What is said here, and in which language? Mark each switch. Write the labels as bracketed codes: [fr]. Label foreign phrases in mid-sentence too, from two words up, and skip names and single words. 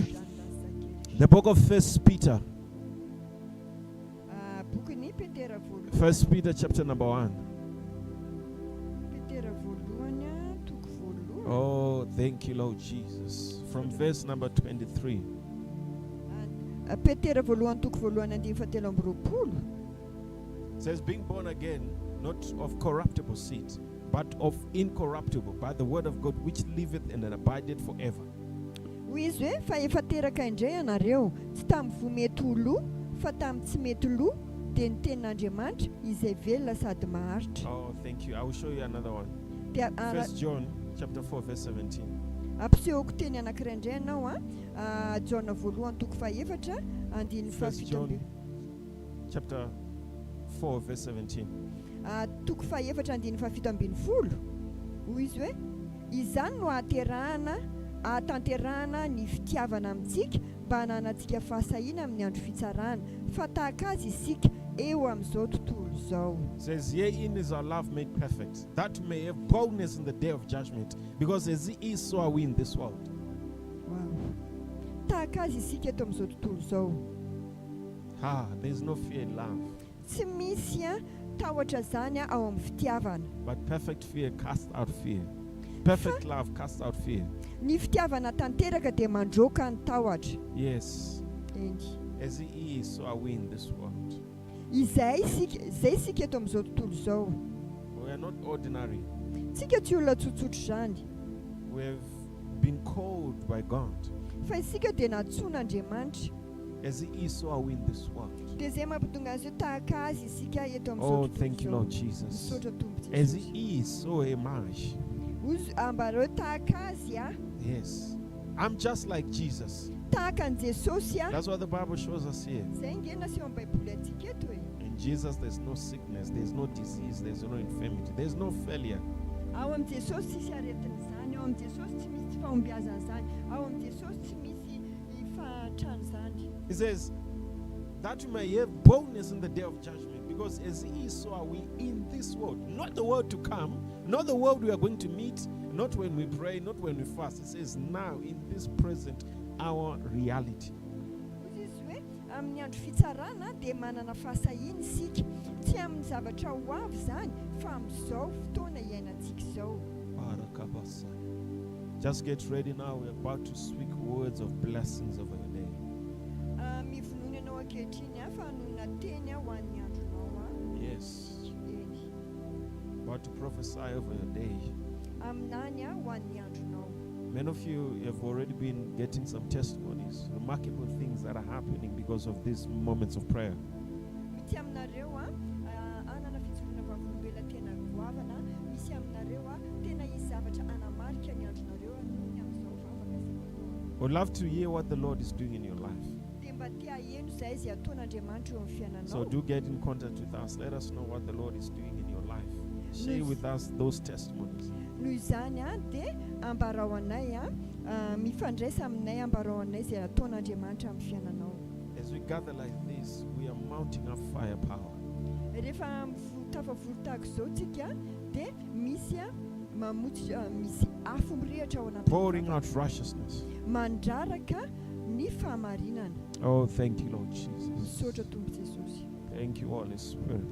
[en] The book of First Peter [mg] Bokin'ny Petera voalohany. [en] First Peter chapter number 1. [mg] Petera voalohany toko voalohany. [en] Oh, thank you, Lord Jesus. From verse number 23. [mg] Petera voalohany toko voalohany andiny fahatelo amby roapolo. [en] It says, being born again, not of corruptible seed, but of incorruptible, by the word of God which liveth and abideth forever. [mg] Hoy izy hoe fa efa teraka indray ianareo, tsy tamin'ny vomety ho loha, fa tamin'ny tsy mety loha, dia ny tenin'Andriamanitra izay velona sady maharitra. [en] Oh, thank you. I will show you another one. [mg] Dia [en] First John chapter 4 verse 17. [mg] ampisehoko teny anankiray indray ianao Jaona voalohany toko fahaefatra andiny [en] First [mg] fahafito [en] John chapter 4 verse 17. [mg] toko fahaefatra andiny fahafito ambin'ny folo. Hoy izy hoe izany no atanterahana ny fitiavana amintsika mba hananantsika fahasahiana amin'ny andro fitsarana, fa tahaka azy isika eo amin'izao tontolo izao. [en] Says, herein is our love made perfect, that may have boldness in the day of judgment, because as he is, so are we in this world. Wow. [mg] Tahaka azy isika eto amin'izao tontolo izao. [en] There's no fear in love, [mg] Tsy misy tahotra zany ao amin'ny fitiavana. [en] but perfect fear casts out fear. Perfect love casts out fear. [mg] Ny fitiavana tanteraka dia mandroaka ny tahotra. [en] Yes. [mg] Endy. [en] As he is, so are we in this world. [mg] izay sika eto amin'izao tontolo izao. [en] We are not ordinary. [mg] Tsika tsy olona tsotsotra zany. [en] We have been called by God. [mg] Fa isika dia natsoan'Andriamanitra. [en] As He is, so are we in this world. [mg] Dia izay mampitonga azy io tahaka azy isika eto amin'izao [en] Oh, [mg] tontolo [en] thank you, [mg] izao. [en] Lord Jesus. [mg] Misaotra Tompo [en] As [mg] Jesosy. [en] He is, so am I. [mg] Ambarao tahaka azy a. [en] Yes. I'm just like Jesus. [mg] Tahaka an' Jesosy a. [en] That's what the Bible shows us here. [mg] Izay ngena sy eo amin'ny Baiboly antsika eto e. [en] In Jesus, there's no sickness, there's no disease, there's no infirmity, there's no failure. [mg] Ao amin'ny Jesosy tsisy aretin'izany, ao amin'ny Jesosy tsy misy tsy fahombiazan'izany, ao amin'ny Jesosy tsy misy fahatran'izany. [en] He says that we may have boldness in the day of judgment, because as He is, so are we in this world. Not the world to come, not the world we are going to meet, not when we pray, not when we fast. It says now, in this present, our reality. [mg] Izy hoe amin'ny andro fitsarana dia manana fahasahina isika, tsy amin'ny zavatra ho avy izany, fa amin'izao fotoana iainantsika izao. [en] Just get ready now. We're about to speak words of blessings over your day. [mg] Mivonoana ianao ankehitriny a fa hanona teny ho an'ny andronao a. [en] Yes. [mg] Eny. [en] About to prophesy over your day. [mg] Aminany a ho an'ny andronao. [en] Many of you have already been getting some testimonies, remarkable things that are happening because of these moments of prayer. [mg] Misy aminareo a anana fijoroana vavolombela tena goavana, misy aminareo a tena hisy zavatra anamarika ny andronareo nohony amin'izao vavaka izay manao. [en] Would love to hear what the Lord is doing in your life. [mg] Dia mba tia heno izay izay ataon'Andriamanitra eo amin'ny fiainanao. [en] So do get in contact with us. Let us know what the Lord is doing in your life. Share with us those testimonies. [mg] Noho izany a dia ambarao anay a mifandraisa aminay ambarao anay izay ataon'Andriamanitra amin'ny fiainanao. [en] As we gather like this, we are mounting up firepower. [mg] Rehefa tafavory tahaka izao tsika dia misy a mamotsy misy afo mirehatra ao [en] Pouring [mg] anaty [en] out righteousness. [mg] mandraraka ny fahamarinana. [en] Oh, thank you, Lord Jesus. [mg] Misaotra Tompo Jesosy. [en] Thank you, Holy Spirit.